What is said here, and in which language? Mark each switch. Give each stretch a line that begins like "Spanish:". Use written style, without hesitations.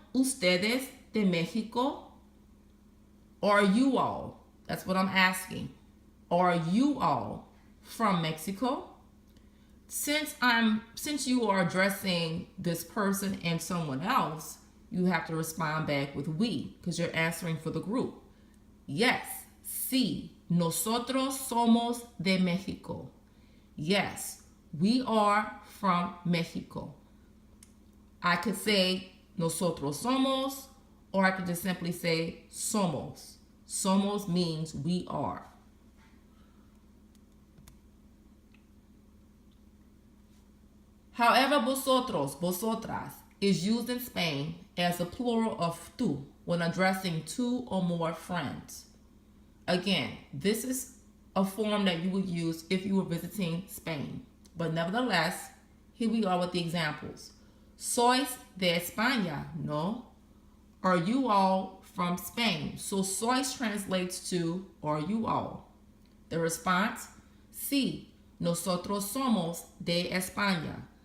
Spanish: ustedes de Mexico?
English: Are you all? That's what I'm asking. Are you all from Mexico? Since you are addressing this person and someone else, you have to respond back with we, because you're answering for the group.
Spanish: Yes, sí, nosotros somos de Mexico.
English: Yes, we are from Mexico. I could say nosotros somos, or I could just simply say somos. Somos means we are. However, vosotros, vosotras is used in Spain as a plural of tú when addressing two or more friends. Again, this is a form that you would use if you were visiting Spain. But nevertheless, here we are with the examples.
Spanish: Sois de España, no?
English: Are you all from Spain? So sois translates to are you all? The response,
Spanish: sí, nosotros somos de España.